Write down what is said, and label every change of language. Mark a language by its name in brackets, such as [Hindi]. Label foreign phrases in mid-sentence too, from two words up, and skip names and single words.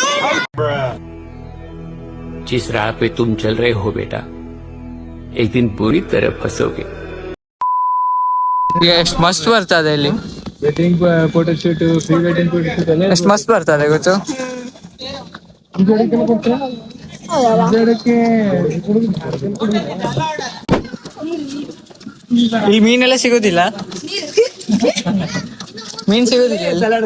[Hindi] जिस राह पे तुम चल रहे हो बेटा एक दिन पूरी तरह फंसोगे। [Kannada] ಎಷ್ಟು ಮಸ್ತ್ ಬರ್ತದೆ ಇಲ್ಲಿ [English] wedding photo shoot pre wedding photo shoot [Kannada] ಎಲ್ಲ ಎಷ್ಟು ಮಸ್ತ್ ಬರ್ತದೆ ಗೊತ್ತು. ಈ ಮೀನೆಲ್ಲ ಸಿಗೋದಿಲ್ಲ, ಮೀನ್ ಸಿಗೋದಿಲ್ಲ.